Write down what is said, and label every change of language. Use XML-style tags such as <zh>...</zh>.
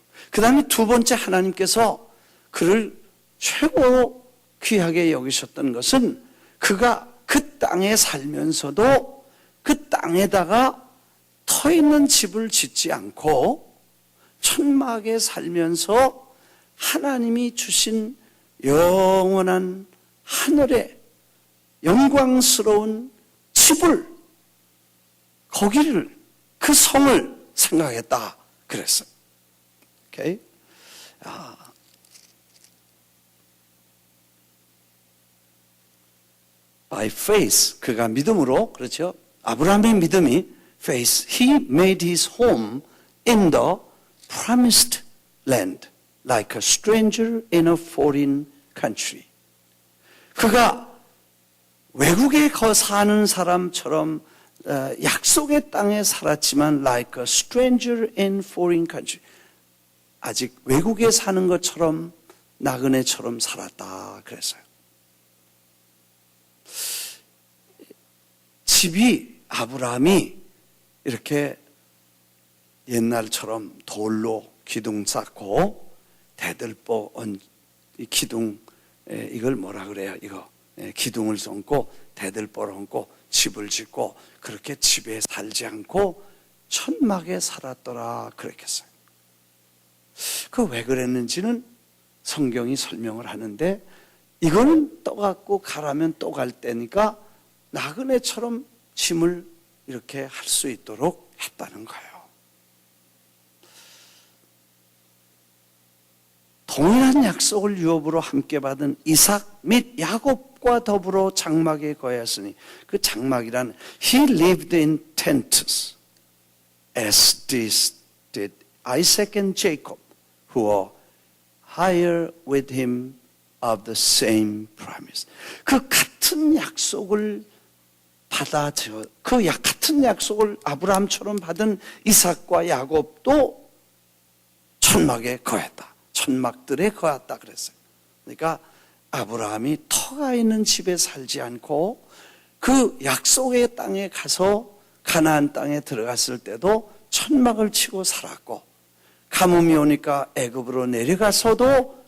<ko>그 다음에 두 번째 하나님께서 그를 최고 귀하게 여기셨던 것은 그가 그 땅에 살면서도 그 땅에다가 터 있는 집을 짓지 않고 천막에 살면서 하나님이 주신 영원한 하늘의 영광스러운 집을 거기를 그 성을 생각했다 그랬어요. 오케이?</ko> <en>By faith</en> <ko>그가 믿음으로 그렇죠. 아브라함의 믿음이</ko> <en>faith he made his home in the promised land like a stranger in a foreign country.</en> <ko>그가 외국에 사는 사람처럼 약속의 땅에 살았지만</ko> <en>like a stranger in foreign country.</en> <ko>아직 외국에 사는 것처럼 나그네처럼 살았다 그랬어요. 집이 아브라함이 이렇게 옛날처럼 돌로 기둥 쌓고 대들보 기둥 이걸 뭐라 그래요? 이거 기둥을 얹고 대들보를 얹고 집을 짓고 그렇게 집에 살지 않고 천막에 살았더라 그랬겠어요. 그 왜 그랬는지는 성경이 설명을 하는데 이거는 떠갖고 가라면 또 갈 때니까 나그네처럼 짐을 이렇게 할 수 있도록 했다는 거예요. 동일한 약속을 유업으로 함께 받은 이삭 및 야곱과 더불어 장막에 거하였으니 그 장막이란</ko> <en>He lived in tents as did Isaac and Jacob who were higher with him of the same promise.</en> <ko>그 같은 약속을 같은 약속을 아브라함처럼 받은 이삭과 야곱도 천막에 거했다. 천막들에 거했다 그랬어요. 그러니까 아브라함이 터가 있는 집에 살지 않고 그 약속의 땅에 가서 가나안 땅에 들어갔을 때도 천막을 치고 살았고 가뭄이 오니까 애굽으로 내려가서도</ko>